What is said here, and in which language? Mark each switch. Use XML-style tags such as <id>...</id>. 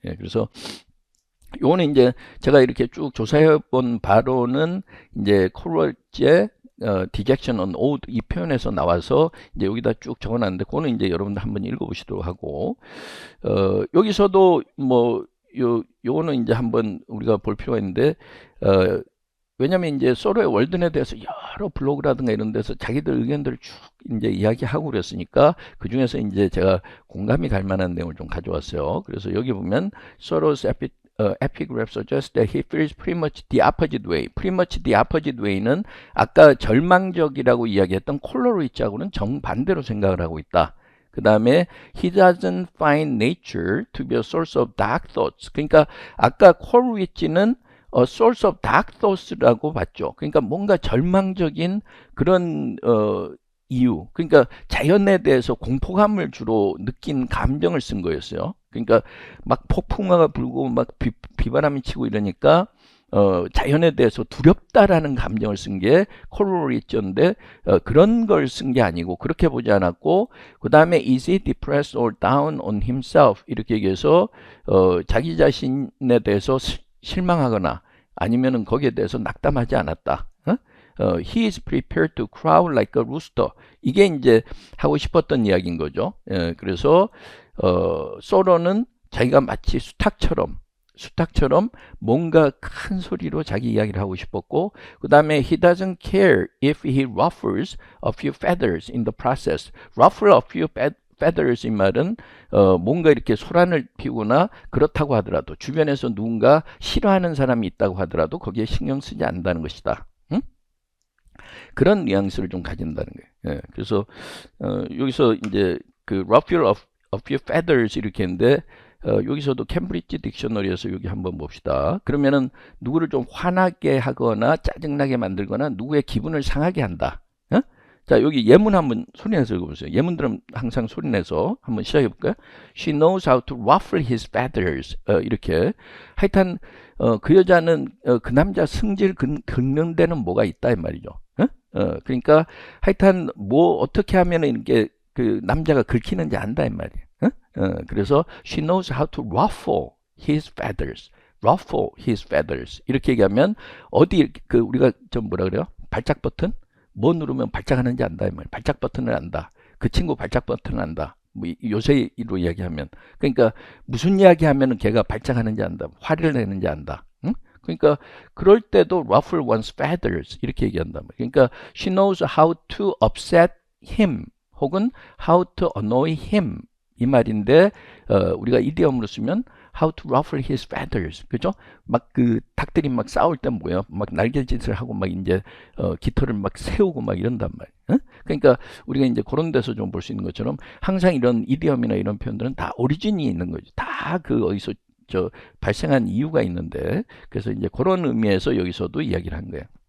<ko>그래서 요거는 이제 제가 이렇게 쭉 조사해 본 바로는 이제 콜월지의</ko> <en>dejection on old</en> <ko>이 표현에서 나와서 이제 여기다 쭉 적어놨는데 그거는 이제 여러분들 한번 읽어보시도록 하고 여기서도 뭐 요거는 이제 한번 우리가 볼 필요가 있는데 왜냐면 이제 소로의 월든에 대해서 여러 블로그라든가 이런 데서 자기들 의견들을 쭉 이제 이야기하고 그랬으니까 그 중에서 이제 제가 공감이 갈 만한 내용을 좀 가져왔어요.</ko> <en>그래서 여기 보면 Soros epigraph suggests that he feels pretty much the opposite way. pretty much the opposite way</en> <ko>는 아까 절망적이라고 이야기했던 콜로리치하고는 정반대로 생각을 하고 있다.</ko> <en>그 다음에 he doesn't find nature to be a source of dark thoughts.</en> <ko>그러니까 아까 콜로리치는</ko> <en>source of dark thoughts</en> <ko>라고 봤죠. 그러니까 뭔가 절망적인 그런 이유. 그러니까 자연에 대해서 공포감을 주로 느낀 감정을 쓴 거였어요. 그러니까 막 폭풍우가 불고 막 비바람이 치고 이러니까 자연에 대해서 두렵다라는 감정을 쓴 게 콜로리치인데 그런 걸 쓴 게 아니고 그렇게 보지 않았고 그 다음에</ko> <en>is he depressed or down on himself</en> <ko>이렇게 얘기해서 자기 자신에 대해서 실망하거나 아니면은 거기에 대해서 낙담하지 않았다.</ko> <en>He is prepared to crow like a rooster.</en> <ko>이게 이제 하고 싶었던 이야기인 거죠. 그래서 소로는 자기가 마치 수탉처럼 뭔가 큰 소리로 자기 이야기를 하고 싶었고 그 다음에</ko> <en>he doesn't care if he ruffles a few feathers in the process. ruffle a few feathers</en> <ko>이 말은 뭔가 이렇게 소란을 피우거나 그렇다고 하더라도 주변에서 누군가 싫어하는 사람이 있다고 하더라도 거기에 신경 쓰지 않는다는 것이다. 응? 그런 뉘앙스를 좀 가진다는 거예요. 그래서 여기서 이제 그</ko> <en>ruffle a few feathers</en> <ko>이렇게 했는데 여기서도 캠브리지 딕셔너리에서 여기 한번 봅시다. 그러면은 누구를 좀 화나게 하거나 짜증나게 만들거나 누구의 기분을 상하게 한다. 자, 여기 예문 한번 소리내서 읽어보세요. 예문들은 항상 소리내서 한번 시작해볼까요?</ko> <en>She knows how to ruffle his feathers.</en> <ko>이렇게. 하여튼, 그 여자는, 그 남자 승질 긁는 데는 뭐가 있다, 이 말이죠. 그러니까, 하여튼, 어떻게 하면 이렇게 그 남자가 긁히는지 안다, 이 말이에요. 그래서,</ko> <en>she knows how to ruffle his feathers. ruffle his feathers.</en> <ko>이렇게 얘기하면, 우리가 좀 뭐라 그래요? 발작 버튼? 뭐 누르면 발작하는지 안다. 이 말. 발작 버튼을 안다. 그 친구 발작 버튼을 안다. 뭐 요새로 이야기하면. 그러니까 무슨 이야기하면은 걔가 발작하는지 안다. 화를 내는지 안다. 응? 그러니까 그럴 때도</ko> <en>ruffle one's feathers</en> <ko>이렇게 얘기한단 말이에요. 그러니까</ko> <en>she knows how to upset him</en> <ko>혹은</ko> <en>how to annoy him</en> <ko>이 말인데 우리가 이디엄으로 쓰면</ko> <en>how to ruffle his feathers</en> <ko>그죠? 막 그 닭들이 막 싸울 때 뭐예요? 막 날개짓을 하고 막 이제 깃털을 막 세우고 막 이런단 말이에요. 응? 그러니까 우리가 이제 그런 데서 좀 볼 수 있는 것처럼 항상 이런 이디엄이나 이런 표현들은 다 오리진이 있는 거죠. 다 그 어디서 발생한 이유가 있는데 그래서 이제 그런 의미에서 여기서도 이야기를 한 거예요.</ko>